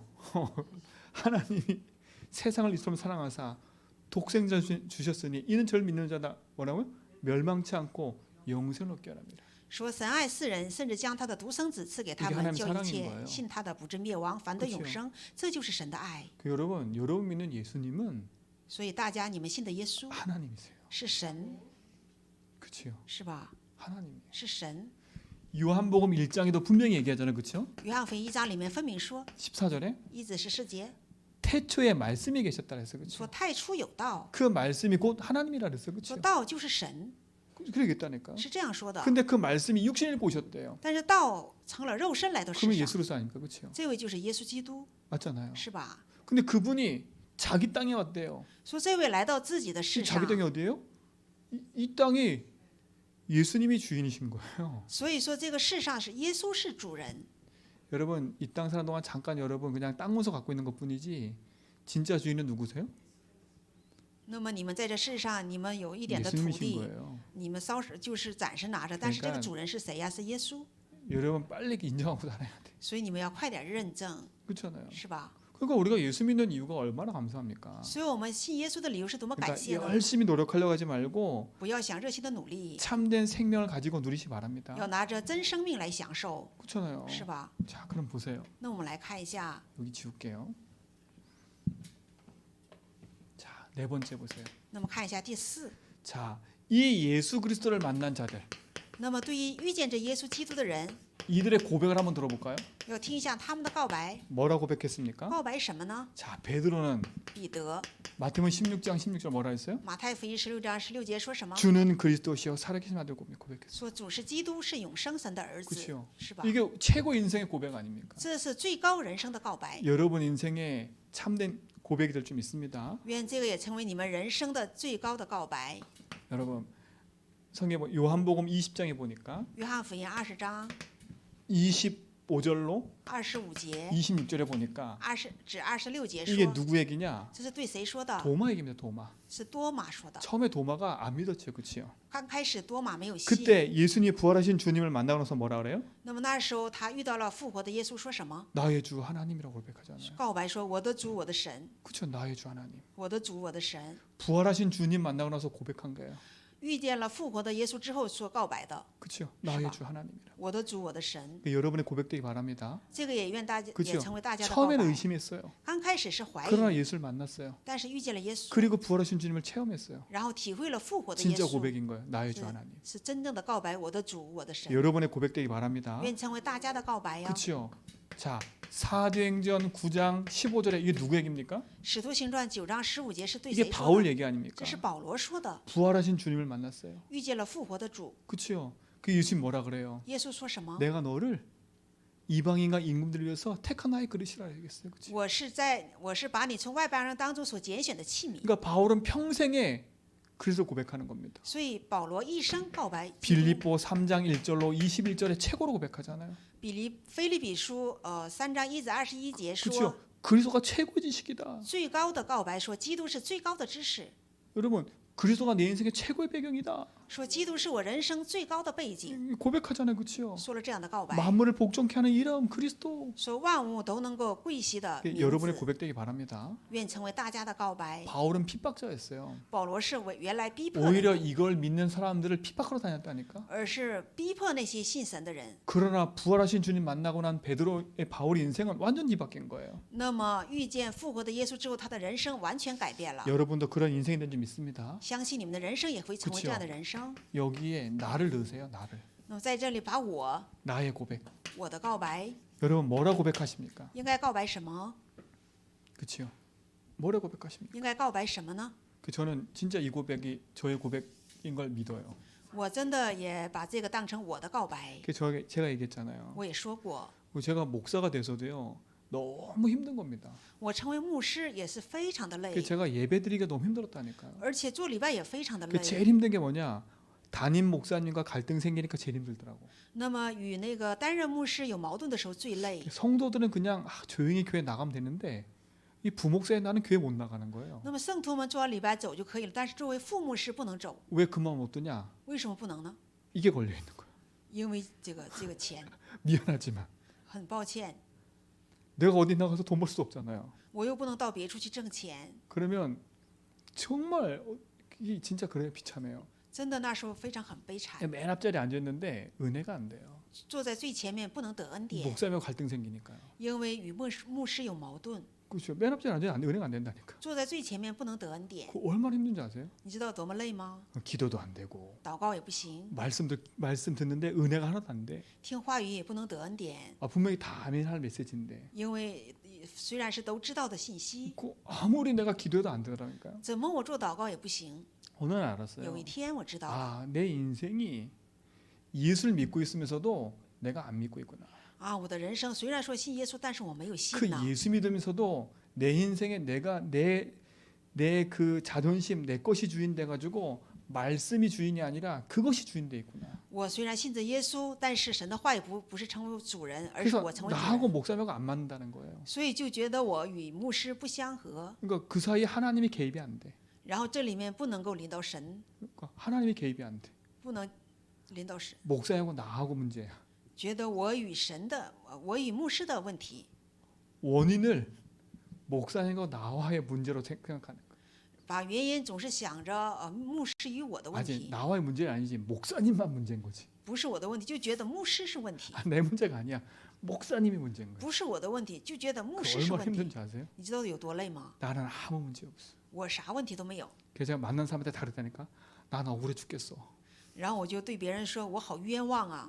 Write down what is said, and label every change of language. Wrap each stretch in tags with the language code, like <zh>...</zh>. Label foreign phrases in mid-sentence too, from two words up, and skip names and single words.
<ko>하나님이 세상을 이처럼 사랑하사 독생자 주셨으니 이는 저를 믿는 자다 뭐라고요? 멸망치 않고 영생을 얻게 하랍니다.</ko> <zh>说神爱世人，甚至将他的独生子赐给他</zh> <ko>이게</ko> <zh>们，</zh> <ko>하나님</ko> <zh>叫</zh> <ko>사랑인</ko> <zh>一切</zh> <ko>거예요</ko> <zh>信他的不至灭亡，反得</zh> <ko>그렇죠</ko> <zh>永生。这就是神的爱。</zh> <ko>그 여러분 믿는 예수님은</ko> <zh>所以大家，你们信的耶稣</zh> <ko>하나님이세요.</ko> <zh>是神，</zh> <ko>그렇죠?</ko> <zh>是吧？</zh> <ko>하나님.</ko> <zh>是神。</zh> <ko>요한복음 1장에도 분명히 얘기하잖아요. 그렇죠?</ko> <zh>约翰福音1章里面分明说，</zh> <ko>14절에</ko> <zh>1至14节</zh> <ko>태초에 말씀이 계셨다 그랬어요.</ko> <zh>说</zh> <ko>그렇죠?</ko> <zh>太初有道，</zh> <ko>그 말씀이 곧 하나님이라 그랬어요.</ko> <zh>说</zh> <ko>그렇죠?</ko> <zh>道就是神，</zh> <ko>그러겠다니까.</ko> <zh>是这样说的。</zh> <ko>근데 그 말씀이 육신을 입고 오셨대요.</ko> <zh>但是道成了肉身来到世</zh> <ko>그러면</ko> <zh>上，</zh> <ko>예수로서 아닙니까? 그렇죠?</ko> <zh>这位就是耶稣基督，</zh> <ko>맞잖아요.</ko> <zh>是吧？</zh> <ko>근데 그분이 자기 땅에 왔대요.</ko> <zh>说这位来到自己的</zh> <ko>이</ko> <zh>世</zh> <ko>자기</ko> <zh>上，</zh> <ko>땅이 어디예요? 이 땅이 예수님이 주인이신 거예요.</ko> <zh>所以说这个世上是耶稣是主人。</zh> <ko>여러분 이 땅 사는 동안 잠깐 여러분 그냥 땅 문서 갖고 있는 것뿐이지 진짜 주인은 누구세요?</ko> <zh>那么你们在这世上，你们有一点的土</zh> <ko>예수님이신</ko> <zh>地，</zh> <ko>거예요.</ko> <zh>你们就是暂时拿着，但是这个</zh> <ko>그러니까</ko> <zh>主人是谁呀？是耶稣，</zh> <ko>여러분 빨리 인정하고 살아야 돼.</ko> <zh>所以你们要快点认证，</zh> <ko>그렇잖아요.</ko> <zh>是吧？</zh> <ko>그러니까 우리가 예수 믿는 이유가 얼마나 감사합니까?</ko> <zh>所以我们信耶稣的理由是多么感</zh> <ko>그러니까</ko> <zh>谢呢？</zh> <ko>열심히 노력하려고 하지 말고</ko> <zh>不要想热心的努力，</zh> <ko>참된 생명을 가지고 누리시 바랍니다.</ko> <zh>要拿着真生命来享受，</zh> <ko>그렇잖아요.</ko> <zh>是吧？</zh> <ko>자, 그럼 보세요.</ko> <zh>那我们来看一下，</zh> <ko>여기 지울게요. 자, 네 번째 보세요.</ko> <zh>那么看一下第4。</zh> <ko>자, 이 예수 그리스도를 만난 자들</ko> <zh>那么对于遇见这耶稣基督的人，</zh> <ko>이들의 고백을 한번 들어볼까요?</ko> <zh>要听一下他们的告白。</zh> <ko>뭐라고 고백했습니까?</ko> <zh>告白什么呢？</zh> <ko>자, 베드로는</ko> <zh>彼得，</zh> <ko>마태복음 16장 16절 뭐라 했어요?</ko> <zh>马太福音16章16节说什么？</zh> <ko>주는 그리스도시여 살아계신 아들 고백했어요.</ko> <zh>说主是基督，是永生神的儿子，</zh> <ko>그렇죠.</ko> <zh>是吧？</zh> <ko>이게 최고 인생의 고백 아닙니까?</ko> <zh>这是最高人生的告白。</zh> <ko>여러분 인생에 참된 고백이 될 좀 있습니다.</ko> <zh>愿这个也成为你们人生的最高的告白。</zh> <ko>여러분 성경 요한복음 20장에 보니까</ko> <zh>约翰福音20章</zh> <ko>25절로</ko> <zh>25节、</zh> <ko>26절에 보니까</ko> <zh>至26节</zh> <ko>이게</ko> <zh>说，</zh> <ko>누구 얘기냐?</ko> <zh>这是对谁说的？</zh> <ko>도마 얘기입니다. 도마.</ko> <zh>是多马说的。</zh> <ko>처음에 도마가 안 믿었죠, 그렇죠?</ko> <zh>刚开始多马没有信，</zh> <ko>그때 예수님이 부활하신 주님을 만나고 나서 뭐라 그래요?</ko> <zh>那么那时候他遇到了复活的耶稣，说什么？</zh> <ko>나의 주 하나님이라고 고백하잖아요.</ko> <zh>告白说：“我的主，我的神，</zh> <ko>그렇죠, 나의 주 하나님.</ko> <zh>我的主，我的神。</zh> <ko>부활하신 주님 만나고 나서 고백한 거예요. ”</ko> <zh>遇见了复活的耶稣之后所告白的，</zh> <ko>그렇죠, 나의 주 하나님이라.</ko> <zh>我的主，我的神。</zh> <ko>여러분의 고백되기 바랍니다.</ko> <zh>这个也愿大家</zh> <ko>그렇죠.</ko> <zh>也成为大家的告</zh> <ko>처음에는</ko> <zh>白。</zh> <ko>의심했어요.</ko> <zh>刚开始是怀</zh> <ko>그러나</ko> <zh>疑，</zh> <ko>예수를 만났어요.</ko> <zh>但是遇见了耶稣，</zh> <ko>그리고 부활하신 주님을 체험했어요.</ko> <zh>然后体会了复活的耶</zh> <ko>진짜</ko> <zh>稣，</zh> <ko>고백인 거예요. 나의 주 하나님.</ko> <zh>是真正的告白。我的主，我的神，</zh> <ko>여러분의 고백되기 바랍니다.</ko> <zh>愿成为大家的告白呀。</zh> <ko>그렇죠. 자, 사도행전 9장 15절에 이게 누구 얘기입니까?</ko> <zh>使徒行传9章15节是对</zh> <ko>이게</ko> <zh>谁说</zh> <ko>바울</ko> <zh>的？</zh> <ko>얘기 아닙니까?</ko> <zh>这是保罗说的。</zh> <ko>부활하신 주님을 만났어요.</ko> <zh>遇见了复活的主，</zh> <ko>그렇죠. 그 예수님 뭐라 그래요?</ko> <zh>耶稣说什么？</zh> <ko>내가 너를 이방인과 임금들을 위해서 택한 나의 그릇이라 얘기했어요. 그렇죠?</ko> <zh>我是把你从外邦人当中所拣选的器皿。</zh> <ko>그러니까 바울은 평생에 그래서 고백하는 겁니다.</ko> <zh>所以保罗一生告白基督。</zh> <ko>빌립보 3장 1절로 21절에 최고로 고백하잖아요.</ko> <zh>腓立比书3章1至21节</zh> <ko>그렇죠.</ko> <zh>说，</zh> <ko>그리스도가 최고의 지식이다.</ko> <zh>最高的告白说基督是最高的知识。</zh> <ko>여러분 그리스도가 내 인생의 최고의 배경이다.</ko> <zh>说基督是我人生最高的背景，</zh> <ko>고백하잖아요, 그렇죠?</ko> <zh>说了这样的告白，</zh> <ko>만물을 복종케 하는 이름 그리스도.</ko> <zh>说万物都能够归西的名</zh> <ko>여러분의</ko> <zh>字，</zh> <ko>고백되기 바랍니다.</ko> <zh>愿成为大家的告白。</zh> <ko>바울은 핍박자였어요.</ko> <zh>保罗是原来逼迫的</zh> <ko>오히려</ko> <zh>人，</zh> <ko>이걸 믿는 사람들을 핍박하러 다녔다니까.</ko> <zh>而是逼迫那些信神的人。</zh> <ko>그러나 부활하신 주님 만나고 난 베드로의 바울의 인생은 완전히 바뀐 거예요.</ko> <zh>那么遇见复活的耶稣之后，他的人生完全改变了。</zh> <ko>여러분도 그런 인생이 된 줄 믿습니다.</ko> <zh>相信你们的人生也会成为这样的人生。</zh> <ko>여기에 나를 넣으세요. 나를.</ko> <zh>那么在这里把我</zh> <ko>나의 고백.</ko> <zh>我的告白</zh> <ko>여러분 뭐라 고백하십니까?</ko> <zh>应该告白什么？</zh> <ko>그렇죠? 뭐라 고백하십니까?</ko> <zh>应该告白什么呢？</zh> <ko>저는 진짜 이 고백이 저의 고백인 걸 믿어요.</ko> <zh>我真的也把这个当成我的告白。</zh> <ko>제가 얘기했잖아요.</ko> <zh>我也说过，</zh> <ko>제가 목사가 돼서도요. 너무 힘든 겁니다.</ko> <zh>我成为牧师也是非常的累，</zh> <ko>제가 예배드리기가 너무 힘들었다니까요.</ko> <zh>而且做礼拜也非常的累。</zh> <ko>제일 힘든 게 뭐냐? 담임 목사님과 갈등 생기니까 제일 힘들더라고.</ko> <zh>那么与那个担任牧师有矛盾的时候最累。</zh> <ko>성도들은 그냥 조용히 교회 나가면 되는데 이 부목사에 나는 교회 못 나가는 거예요.</ko> <zh>那么圣徒们做完礼拜走就可以了，但是作为副牧师不能走，</zh> <ko>왜 그 마음 못 드냐?</ko> <zh>为什么不能呢？</zh> <ko>이게 걸려 있는 거예요.</ko> <zh>因为这个钱，</zh> <ko>미안하지만</ko> <zh>很抱歉，</zh> <ko>내가 어디 나가서 돈 벌 수 없잖아요.</ko> <zh>我又不能到别处去挣钱，</zh> <ko>그러면 정말 이게 진짜 그래요. 비참해요.</ko> <zh>真的那时候非常很悲惨。</zh> <ko>맨 앞자리에 앉아 있는데 은혜가 안 돼요.</ko> <zh>坐在最前面不能得恩典，</zh> <ko>목사님하고 갈등 생기니까요.</ko> <zh>因为与牧师有矛盾。</zh> <ko>그렇죠. 맨 앞자리에 앉아 있는데 은혜가 안 된다니까.</ko> <zh>坐在最前面不能得恩典，</zh> <ko>그 얼마나 힘든지 아세요?</ko> <zh>你知道多么累吗？</zh> <ko>기도도 안 되고</ko> <zh>祷告也不行，</zh> <ko>말씀 듣는데 은혜가 하나도 안 돼.</ko> <zh>听话语也不能得恩典，</zh> <ko>분명히 다 아멘할 메시지인데</ko> <zh>因为虽然是都知道的信息，</zh> <ko>아무리 내가 기도해도 안 되더라니까요.</ko> <zh>怎么我做祷告也不行。</zh> <ko>어느 날 알았어요.</ko> <zh>有一天我知道了，</zh> <ko>내 인생이 예수를 믿고 있으면서도 내가 안 믿고 있구나.</ko> <zh>我的人生虽然说信耶稣，但是我没有</zh> <ko>그</ko> <zh>信呢。</zh> <ko>예수 믿으면서도 내 인생에 내가 내 그 자존심 내 것이 주인 돼 가지고 말씀이 주인이 아니라 그것이 주인 돼 있구나.</ko> <zh>我虽然信着耶稣，但是神的话语不是成为主人，而是</zh> <ko>그래서</ko> <zh>我成为主</zh> <ko>나하고</ko> <zh>人，</zh> <ko>목사님하고 안 맞는다는 거예요.</ko> <zh>所以就觉得我与牧师不相合。</zh> <ko>그러니까 그 사이에 하나님이 개입이 안 돼.</ko> <zh>然后这里面不能够领导神，</zh> <ko>그러니까 하나님이 개입이 안 돼.</ko> <zh>不能领导神，</zh> <ko>목사하고 나하고 문제야.</ko> <zh>觉得我与神的，我与牧师的问题，</zh> <ko>원인을 목사님과 나와의 문제로 생각하는 거예요.</ko> <zh>把原因总是想着牧师与我的问</zh> <ko>아직</ko> <zh>题，</zh> <ko>나와의 문제는 아니지 목사님만 문제인 거지.</ko> <zh>不是我的问题，就觉得牧师是问题，</zh> <ko>내 문제가 아니야. 목사님이 문제인 거야.</ko> <zh>不是我的问题，就觉得牧</zh> <ko>그</ko> <zh>师是</zh> <ko>얼마나</ko> <zh>问题。</zh> <ko>힘든지 아세요?</ko> <zh>你知道有多累吗？</zh> <ko>나는 아무 문제 없어.</ko> <zh>我啥问题都没有。</zh> <ko>그래서 제가 만난 사람한테 다 그랬다니까. 난 억울해 죽겠어.</ko> <zh>然后我就对别人说：“我好冤枉啊！</zh>